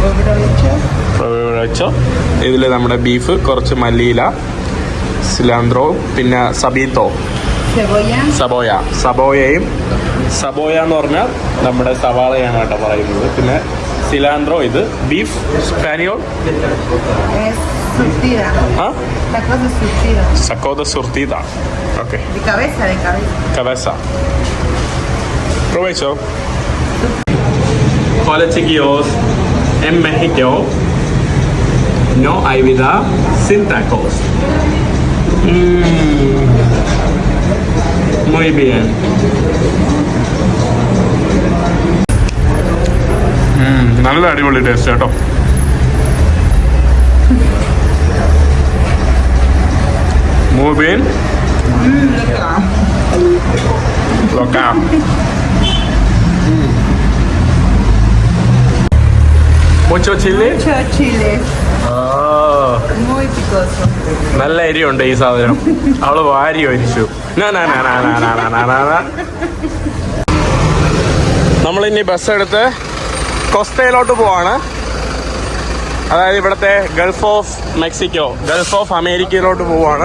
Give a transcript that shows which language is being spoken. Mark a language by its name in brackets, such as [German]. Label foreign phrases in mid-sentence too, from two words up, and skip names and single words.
[Malayalam] ഇതിൽ നമ്മുടെ ബീഫ്, കുറച്ച് മല്ലിയില, സിലാന്ത്രോ, പിന്നെ സബീത്തോ, സബോയയും. സബോയ എന്ന് പറഞ്ഞാൽ നമ്മുടെ സവാളയാണ് കേട്ടോ പറയുന്നത്. പിന്നെ സിലാന്ത്രോ, ഇത് ബീഫ് സ്പാനിയോൾ, സക്കോദ സുർത്തിദ. ഓക്കെ, [Spanish] provecho. Hola chiquillos, en México no hay vida sin tacos. Muy bien. [Malayalam] നല്ല അടിപൊളി ടേസ്റ്റ് കേട്ടോ. [Spanish] Muy bien. Loca. Mucho chile. Mucho chile. Muy picoso. [Malayalam] നല്ല എരിയുണ്ട് ഈ സാധനം. അവള് വാരി ഒരിച്ചു. നമ്മളിനി ബസ് എടുത്ത് കൊസ്റ്റയിലോട്ട് പോവാണ്. അതായത് ഇവിടുത്തെ ഗൾഫ് ഓഫ് മെക്സിക്കോ, ഗൾഫ് ഓഫ് അമേരിക്കയിലോട്ട് പോവാണ്.